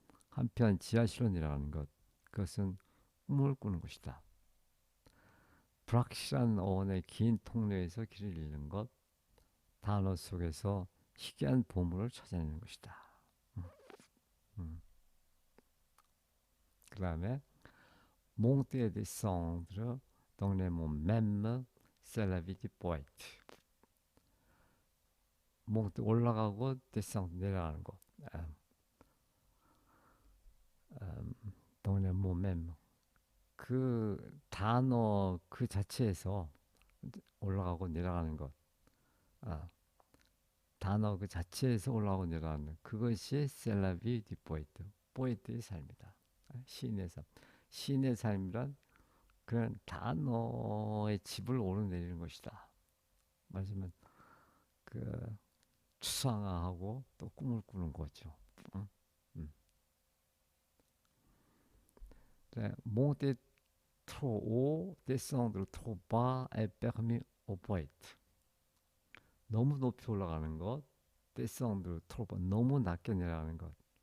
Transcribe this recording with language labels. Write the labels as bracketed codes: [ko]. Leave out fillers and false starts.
[ko] 한편 지하실로 내려가는 것, 그것은 꿈을 꾸는 것이다. 불확실한 어원의 긴 통로에서 길을 잃는 것, 단어 속에서 희귀한 보물을 찾아내는 것이다. 음. 그 다음에 [fr] monter et descendre dans les monts même c'est la vie du poète. [ko] monter 올라가고 descendre 내려가는 것. [fr] dans les monts même [ko] 그 단어 그 자체에서 올라가고 내려가는 것. 단어 그 자체에서 올라가고 내려가는 그것이 셀라비 디포이트 포이트의 삶이다. 시인의 삶. 시인의 삶이란 그런 단어의 집을 오르내리는 것이다. 말하자면 그 추상화하고 또 꿈을 꾸는 거죠. 응? [fr] Monter trop haut, descendre trop bas est permis au poète. [ko] 너무 높이 올라가는 것, [fr] descendre trop bas, [ko] 너무 낮게 내려가는 것.